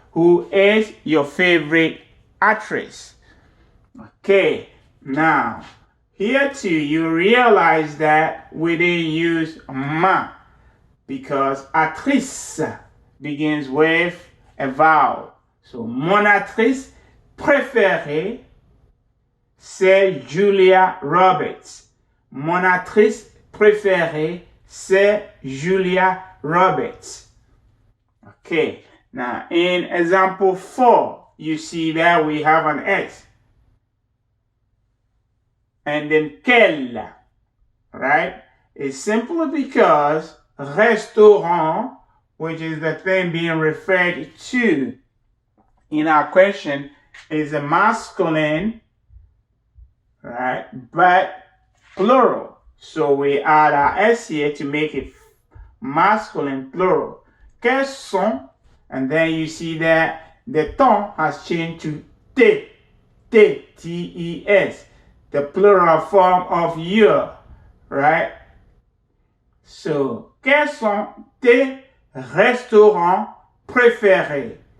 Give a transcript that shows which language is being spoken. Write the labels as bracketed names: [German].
[English] Who is your favorite actress? Okay, now, here too, you realize that we didn't use ma because actrice begins with a vowel. [French] So, mon actrice préférée, c'est Julia Roberts. Mon actrice préférée, c'est Julia Roberts. [English] Okay, now in example 4, you see that we have an S. And then quelle, right? It's simply because restaurant, which is the thing being referred to in our question, is a masculine, right? But plural. So we add our S here to make it masculine plural. [French] Quels sont, [English] and then you see that the ton has changed to T, T-E-S, the plural form of your, right? [French] So, quels sont tes restaurants préférés?